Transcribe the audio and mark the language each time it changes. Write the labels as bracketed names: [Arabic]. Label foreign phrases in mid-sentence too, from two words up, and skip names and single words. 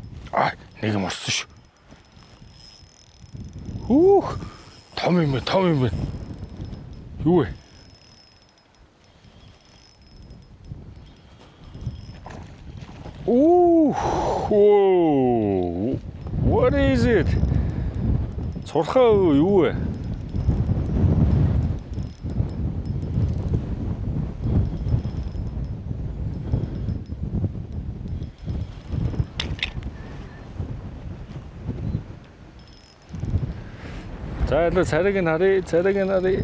[Mongolian] Нэг юм орсон шүү. Хүүх. Том юм бэ. Юу вэ? Ooh, whoa. [English] What is it? [Mongolian] Цурхаа юу вэ? За энэ царайг нь харъя.